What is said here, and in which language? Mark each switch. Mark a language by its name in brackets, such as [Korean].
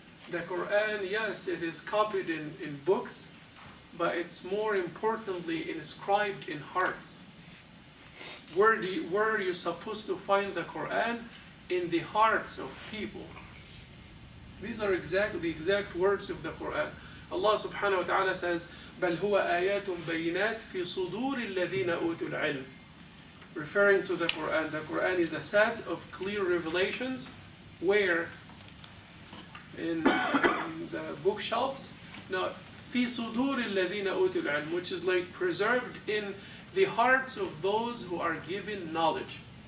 [English] The Quran, yes, it is copied in books, but it's more importantly inscribed in hearts. Where are you supposed to find the Quran? In the hearts of people. These are the exact words of the Quran. [Arabic] Allah subhanahu wa ta'ala says, بَلْ هُوَ آيَاتٌ بَيِّنَاتٌ فِي صُدُورِ الَّذِينَ أُوتُوا الْعِلْمِ. [English] Referring to the Quran. The Quran is a set of clear revelations where in the bookshelves, now [Arabic] فِي صُدُورِ الَّذِينَ أُوتُوا الْعِلْمِ, [English] which is like preserved in the hearts of those who are given knowledge.